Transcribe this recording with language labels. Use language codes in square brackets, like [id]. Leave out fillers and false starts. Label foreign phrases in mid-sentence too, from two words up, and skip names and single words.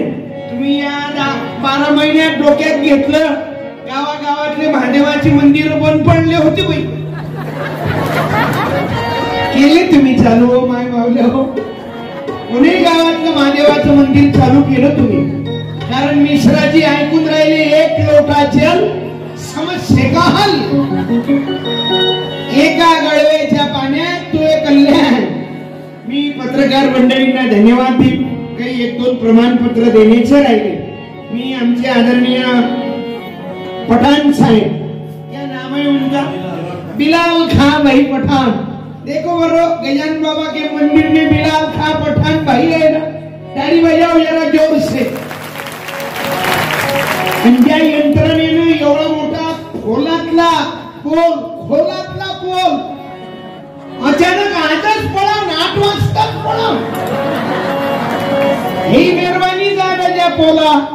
[mr] तुम्ही या 12 महिन्यात डोक्यात घेतलं. गावागावातले महादेवाची मंदिर बंद पडले होते बाई, केले तुम्ही चालू हो माय मावल्या हो. पुणे गावातलं महादेवाचं मंदिर चालू केलं तुम्ही. कारण मिश्राजी ऐकून राहिले [hi] एक लोटा जल समस्ये का हल. [mr] एका गळवेच्या पाण्यात तो एक कल्याण. मी पत्रकार मंडळींना धन्यवाद देईन. काही 1-2 प्रमाणपत्र देण्याचे राहिले. मी आमचे आदरणीय पठाण साहेब [hi] क्या नाम है उनका, [mr] बिलाल खां भाई पठान. [hi] देखो बरो गजानन बाबा के मंदिर में बिलाल खां पठान भाई है ना. ताली बजाओ जरा जोर से. [mr] त्या यंत्रणेनं एवढा मोठा खोलातला पोल अचानक आजच पळाव 8 वाजताच पळाव. ही मेहरबानी झालं त्या पोला.